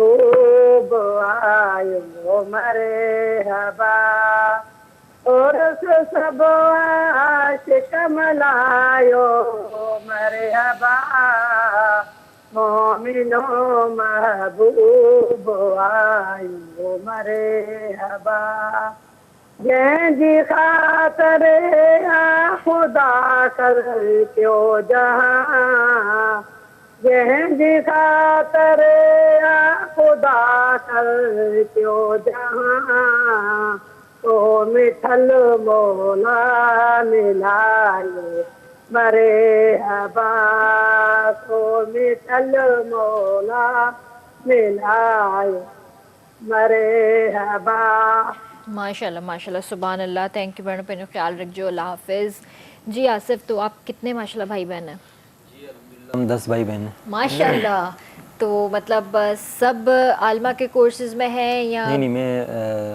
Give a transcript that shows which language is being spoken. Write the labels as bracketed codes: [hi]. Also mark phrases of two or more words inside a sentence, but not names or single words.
[sd] महबूब आयो मरे हबा और से सब आशिक मलायो मरहबा मोमिनो महबूब आयो मरहबा जंहिंजी ख़ातिर खुदा कर क्यो जहां जंहिंजी ख़ातिर खुदा कर क्यो जहां तो मिठल मौला मिलाए मरहबा तो मिठल मौला मिलाए मरहबा। [ar] ما شاء الله ما شاء الله، سبحان الله. [en] thank you [hi] बहनों, अपना ख्याल रखियो, अल्लाह हाफिज़। जी आसिफ, तो आप कितने माशाल्लाह भाई बहन हैं? हम 10 भाई बहन हैं। माशाल्लाह। तो मतलब सब आलमा के कोर्सेज में हैं या नहीं, मैं